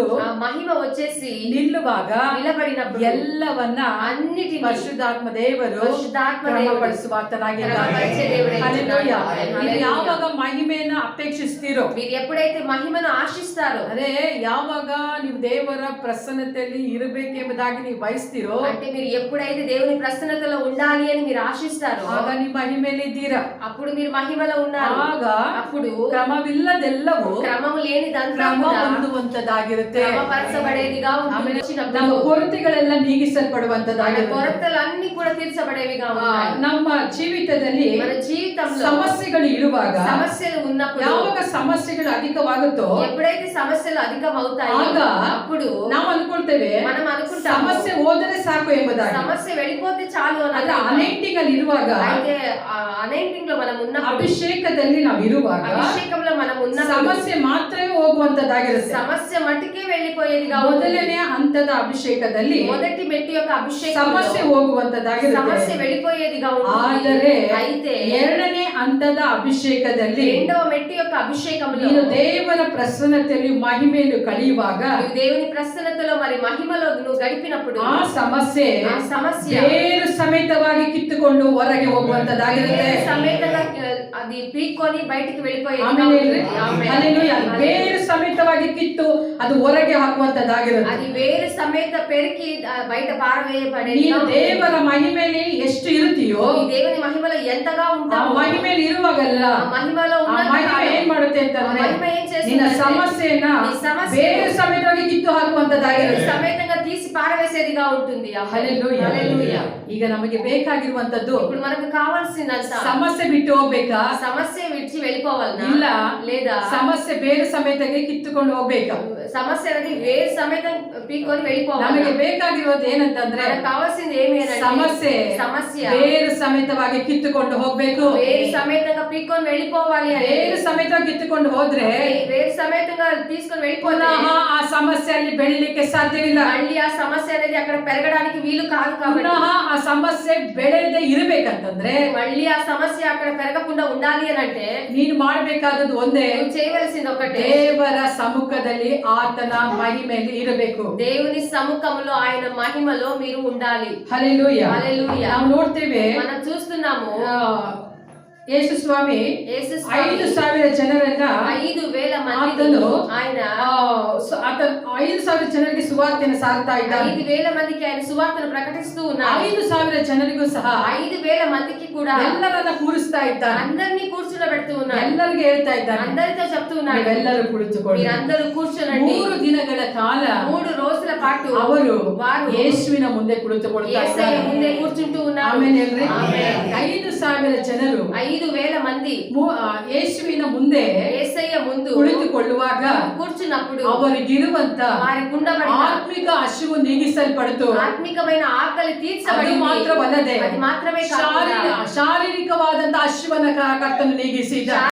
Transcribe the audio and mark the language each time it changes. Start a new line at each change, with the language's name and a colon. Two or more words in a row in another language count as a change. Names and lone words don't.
Telugu: ఆ మహిమ వచ్చేసి
Kannada: ನಿಲ್ಲುವಾಗ
Telugu: నిలబడినప్పుడు
Kannada: ಎಲ್ಲವನ್ನ
Telugu: అన్నిటిని
Kannada: ಪರಿಶುದ್ಧಾತ್ಮ ದೇವರು ಕ್ರಮಪಡಿಸುವ ಆತನಾಗಿದ್ದಾನೆ. ಹಲ್ಲೆಲೂಯಾ. ನೀವು ಯಾವಾಗ ಮಹಿಮೆಯನ್ನ ಅಪೇಕ್ಷಿಸ್ತೀರೋ,
Telugu: మీరు ఎప్పుడైతే మహిమను ఆశిస్తారో,
Kannada: ಅದೇ ಯಾವಾಗ ನೀವು ದೇವರ ಪ್ರಸನ್ನತೆಯಲ್ಲಿ ಇರಬೇಕೆಂಬುದಾಗಿ ನೀವು ಬಯಸ್ತೀರೋ,
Telugu: అంటే మీరు ఎప్పుడైతే దేవుని ప్రసన్నతలో ఉండాలి అని మీరు ఆశిస్తారో,
Kannada: ಆಗ ನೀವು ಮಹಿಮೆಯಲ್ಲಿ ಇದ್ದೀರಾ.
Telugu: అప్పుడు మీరు మహిమలో ఉన్నారు.
Kannada: ಆಗ
Telugu: అప్పుడు
Kannada: ಕ್ರಮವಿಲ್ಲದೆಲ್ಲವೂ
Telugu: క్రమము లేనిదంతా
Kannada: ಕ್ರಮ
Telugu: కూడా
Kannada: ಹೊಂದುವಂತದ್ದಾಗಿರುತ್ತೆ.
Telugu: క్రమపరచబడేదిగా ఉంటుంది.
Kannada: ನಮ್ಮ ಕೊರತೆಗಳೆಲ್ಲ ನೀಗಿಸಲ್ಪಡುವಂತದ್ದಾಗಿರುತ್ತೆ.
Telugu: కొరతలన్నీ కూడా తీర్చబడేవిగా ఉంటాయి.
Kannada: ನಮ್ಮ ಜೀವಿತದಲ್ಲಿ
Telugu: మన జీవితంలో
Kannada: ಸಮಸ್ಯೆಗಳು ಇರುವಾಗ,
Telugu: సమస్యలు ఉన్నప్పుడు,
Kannada: ಯಾವಾಗ ಸಮಸ್ಯೆಗಳು ಅಧಿಕವಾಗುತ್ತೋ,
Telugu: ఎప్పుడైతే సమస్యలు అధికం అవుతాయో
Kannada: ಆಗ
Telugu: అప్పుడు
Kannada: ನಾವು ಅನ್ಕೊಳ್ತೇವೆ
Telugu: మనం అనుకుంటాం
Kannada: ಸಮಸ್ಯೆ ಹೋದರೆ ಸಾಕು ಎಂಬುದಾಗಿ.
Telugu: సమస్య వెళ్ళిపోతే చాలు అని.
Kannada: ಅದ್ರ ಅನೈಂಟಿಂಗ್ ಅಲ್ಲಿ ಇರುವಾಗ,
Telugu: అయితే ಅನೈಂಟಿಂಗ್ లో మనం ఉన్నప్పుడు,
Kannada: ಅಭಿಷೇಕದಲ್ಲಿ ನಾವು ಇರುವಾಗ,
Telugu: అభిషేకంలో మనం ఉన్న
Kannada: ಸಮಸ್ಯೆ ಮಾತ್ರವೇ ಹೋಗುವಂತದ್ದಾಗಿರುತ್ತೆ.
Telugu: సమస్య మట్టుకే వెళ్ళిపోయేదిగా
Kannada: ಮೊದಲನೇ ಹಂತದ ಅಭಿಷೇಕದಲ್ಲಿ
Telugu: మొదటి మెట్టు యొక్క అభిషేకం
Kannada: ಸಮಸ್ಯೆ ಹೋಗುವಂತದ್ದಾಗಿರುತ್ತೆ.
Telugu: సమస్య వెళ్ళిపోయేదిగా ఉంటుంది.
Kannada: ಆದರೆ
Telugu: అయితే
Kannada: ಎರಡನೇ ಹಂತದ ಹಂತದ ಅಭಿಷೇಕದಲ್ಲಿ
Telugu: రెండవ మెట్టు యొక్క అభిషేకములో
Kannada: ನೀನು ದೇವರ ಪ್ರಸನ್ನತೆಯಲ್ಲಿ ಮಹಿಮೆಯನ್ನು ಕಳೆಯುವಾಗ
Telugu: నీవు దేవుని ప్రసన్నతలో మరి మహిమలో నువ్వు గడిపినప్పుడు
Kannada: ಆ ಸಮಸ್ಯೆ ಬೇರು ಸಮೇತವಾಗಿ ಕಿತ್ತುಕೊಂಡು ಹೊರಗೆ ಹೋಗುವಂತದ್ದಾಗಿರುತ್ತೆ.
Telugu: సమేతంగా అది పీక్కొని బయటికి వెళ్ళిపోయేది.
Kannada: ಆಮೇಲೆ ಹೇಳ್ರಿ, ಹಲ್ಲೆಲೂಯಾ. ಬೇರು ಸಮೇತವಾಗಿ ಕಿತ್ತು ಅದು ಹೊರಗೆ ಹಾಕುವಂತದ್ದಾಗಿರುತ್ತೆ.
Telugu: అది వేరు సమేత పెరికి బయట పారవేయబడేది.
Kannada: ನೀನು ದೇವರ ಮಹಿಮೆಯಲ್ಲಿ ಎಷ್ಟು ಇರುತ್ತೀಯೋ
Telugu: ఈ దేవుని మహిమలో ఎంతగా
Kannada: ಆ
Telugu: ఉంటావో
Kannada: ಮಹಿಮೆಯಲ್ಲಿ ಇರುವಾಗಲ್ಲ
Telugu: మహిమలో
Kannada: ಆ ಮಹಿಮೆ ಏನ್ ಮಾಡುತ್ತೆ ಅಂತಂದ್ರೆ
Telugu: మహిమ ఏం
Kannada: ನಿನ್ನ
Telugu: చేస్తుందంటే
Kannada: ಸಮಸ್ಯೆಯನ್ನ
Telugu: నీ సమస్య
Kannada: ಬೇರು ಸಮೇತವಾಗಿ ಕಿತ್ತು ಹಾಕುವಂತದ್ದಾಗಿರುತ್ತೆ.
Telugu: సమేతంగా తీసి పారవేసేదిగా ఉంటుంది.
Kannada: ಹಲ್ಲೆಲೂಯಾ.
Telugu: హల్లెలూయా.
Kannada: ಈಗ ನಮಗೆ ಬೇಕಾಗಿರುವಂತದ್ದು
Telugu: ఇప్పుడు మనకు కావాల్సిందంత
Kannada: ಸಮಸ್ಯೆ ಬಿಟ್ಟು ಹೋಗ್ಬೇಕಾ?
Telugu: సమస్య విడిచి వెళ్ళిపోవాలనా
Kannada: ಇಲ್ಲ,
Telugu: లేదా
Kannada: ಸಮಸ್ಯೆ ಬೇರು ಸಮೇತವಾಗಿ ಕಿತ್ತುಕೊಂಡು ಹೋಗ್ಬೇಕಾ?
Telugu: సమస్య అనేది వేరు సమేతం పీక్కొని వెళ్ళిపోవాలి.
Kannada: ನಮಗೆ ಬೇಕಾಗಿರೋದು ಏನಂತಂದ್ರೆ
Telugu: మనకు కావాల్సింది ఏమి అంటే
Kannada: ಸಮಸ್ಯೆ ಬೇರು ಸಮೇತವಾಗಿ ಕಿತ್ತುಕೊಂಡು ಹೋಗ್ಬೇಕು.
Telugu: వేరు సమేతంగా పీక్కొని వెళ్ళిపోవాలి.
Kannada: ಬೇರು ಸಮೇತವಾಗಿ ಕಿತ್ತುಕೊಂಡು ಹೋದ್ರೆ
Telugu: వేరు సమేతంగా తీసుకొని వెళ్ళిపోతే
Kannada: ಪುನಃ ಆ ಸಮಸ್ಯೆಯಲ್ಲಿ ಬೆಳಿಲಿಕ್ಕೆ ಸಾಧ್ಯವಿಲ್ಲ.
Telugu: మళ్ళీ ఆ సమస్య అనేది అక్కడ పెరగడానికి వీలు కాదు. కాబట్టి
Kannada: ಪುನಃ ಆ ಸಮಸ್ಯೆ ಬೆಳೆಯದೆ ಇರಬೇಕಂತಂದ್ರೆ
Telugu: మళ్ళీ ఆ సమస్య అక్కడ పెరగకుండా ఉండాలి అని అంటే
Kannada: ನೀನು ಮಾಡಬೇಕಾದದ್ದು ಒಂದೇ,
Telugu: నువ్వు చేయవలసింది ఒకటే,
Kannada: ದೇವರ ಸಮ್ಮುಖದಲ್ಲಿ ಆತನ ಮಹಿಮೆಯಲ್ಲಿ ಇರಬೇಕು.
Telugu: దేవుని సముఖంలో ఆయన మహిమలో మీరు ఉండాలి.
Kannada: ಹಲ್ಲೆಲೂಯಾ.
Telugu: హల్లెలూయా.
Kannada: ನಾವು ನೋಡ್ತೇವೆ
Telugu: మనం చూస్తున్నాము
Kannada: ಯೇಸು ಸ್ವಾಮಿ
Telugu: యేసు స్వామి
Kannada: 5,000 ಜನರನ್ನ
Telugu: 5,000 మంది
Kannada: ಆತನು
Telugu: ఆయన
Kannada: ಆತ 5,000 ಜನರಿಗೆ ಸುವಾರ್ತೆಯನ್ನು ಸಾರ್ತಾ ಇದ್ದಾನೆ.
Telugu: 5,000 మందికి ఆయన సువార్తను ప్రకటిస్తూ ఉన్నారు.
Kannada: 5,000 ಜನರಿಗೂ ಸಹ
Telugu: 5,000 మందికి కూడా
Kannada: ಎಲ್ಲರನ್ನ ಕೂರಿಸ್ತಾ ಇದ್ದಾನೆ.
Telugu: అందరినీ కూర్చోబెడుతూ ఉన్నారు.
Kannada: ಎಲ್ಲರಿಗೆ ಹೇಳ್ತಾ ಇದ್ದಾನೆ,
Telugu: అందరితో చెప్తూ ఉన్నాడు,
Kannada: ನೀವೆಲ್ಲರೂ ಕುಳಿತುಕೊಳ್ಳಿ.
Telugu: మీరందరూ కూర్చోనండి.
Kannada: 3 ದಿನಗಳ ಕಾಲ
Telugu: 3 రోజుల పాటు
Kannada: ಅವರು ಯೇಸುವಿನ ಮುಂದೆ ಕುಳಿತುಕೊಳ್ತಾ
Telugu: యేసయ్య
Kannada: ಇದ್ದಾರೆ.
Telugu: ముందే కూర్చుంటూ ఉన్నారు.
Kannada: ಆಮೇಲೆ ಹೇಳ್ರಿ, ಆಮೆನ್. 5,000 ಜನರು
Telugu: 5,000 మంది
Kannada: ಯೇಸುವಿನ ಮುಂದೆ
Telugu: యేసయ్య ముందు
Kannada: ಕುಳಿತುಕೊಳ್ಳುವಾಗ
Telugu: కూర్చున్నప్పుడు
Kannada: ಅವರಿಗಿರುವಂತ
Telugu: వారికి ఉండబడిన
Kannada: ಆತ್ಮಿಕ ಹಸಿವು ನೀಗಿಸಲ್ಪಡ್ತು.
Telugu: ఆత్మికమైన ఆకలి
Kannada: ಅದು
Telugu: తీర్చబడింది.
Kannada: ಮಾತ್ರವಲ್ಲದೆ
Telugu: అది మాత్రమే కాకుండా
Kannada: ಶಾರೀರಿಕವಾದಂತ ಹಸಿವನ್ನ ಕರ್ತನು ನೀಗಿಸಿದ.